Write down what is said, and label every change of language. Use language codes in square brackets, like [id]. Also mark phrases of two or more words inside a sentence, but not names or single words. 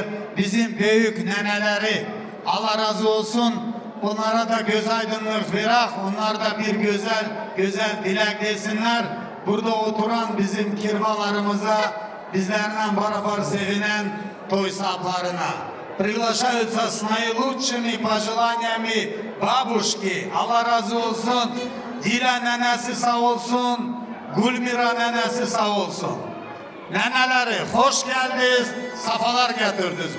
[tr] Bizim büyük neneleri. Allah razı olsun. Onlara da göz aydınlık verak. Onlar da bir güzel dilek desinler. Burada oturan bizim kirvalarımıza, bizlerle beraber sevinen toy sahiplerine. [ru] Приглашаются с наилучшими пожеланиями бабушки. [tr] Allah razı olsun. Dila nenesi sağ olsun. Gülmira nenesi sağ olsun. Neneleri hoş geldiniz, safalar getirdiniz.